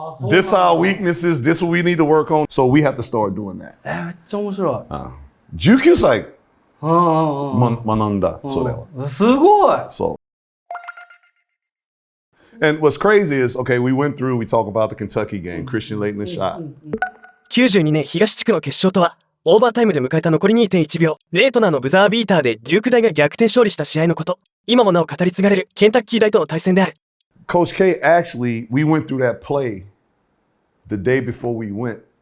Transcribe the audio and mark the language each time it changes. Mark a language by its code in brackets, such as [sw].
[en] This are our weaknesses. This is what we need to work on. So we have to start doing that. [ja] めっちゃ面白い。 19歳学学んだ。それは。すごい [en] So. And what's crazy is, okay, we went through, we talk about the Kentucky game, Christian Laettner shot. [ja] 92年東地区の決勝とはオーバータイムで迎えた残り 2.1 秒レートナーのブザービーターでデューク大が逆転勝利した試合のこと。今もなお語り継がれるケンタッキー大との対戦である。 [en] Coach K, actually, we went through that play the day before we went.